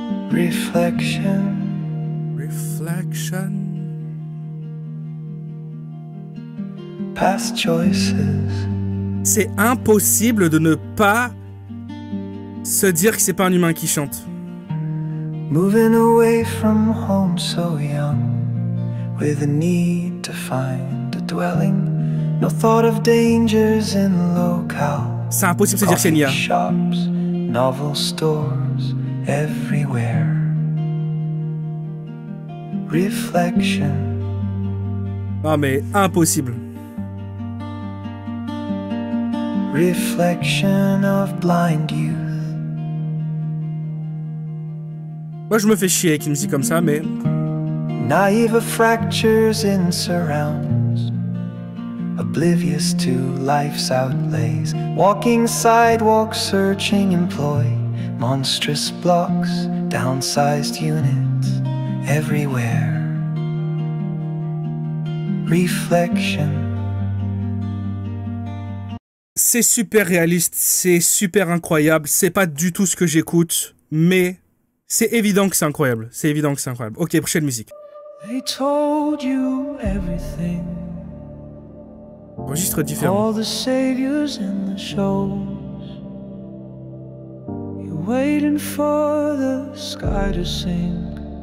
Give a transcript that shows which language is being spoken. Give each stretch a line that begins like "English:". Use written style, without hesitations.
English: Reflection. Reflection. Past choices.
French: C'est impossible de ne pas se dire que c'est pas un humain qui chante.
English: Moving away from home so young, with a need to find a dwelling. No thought of dangers in locale.
French: C'est impossible de se dire que c'est Nia.
English: Shops, novel stores, everywhere. Reflection.
French: Ah mais impossible.
English: Reflection of blind youth.
French: Moi je me fais chier avec une musique comme ça, mais
English: Naive fractures in surrounds, oblivious to life's outlays. Walking sidewalks, searching employ. Monstrous blocks, downsized units, everywhere. Reflection.
French: c'est super réaliste, c'est super incroyable. C'est pas du tout ce que j'écoute, mais c'est évident que c'est incroyable. C'est évident que c'est incroyable. Ok, prochaine musique.
English: They told you everything.
French: Registre différent.
English: All the saviors and the shows. You're waiting for the sky to sink.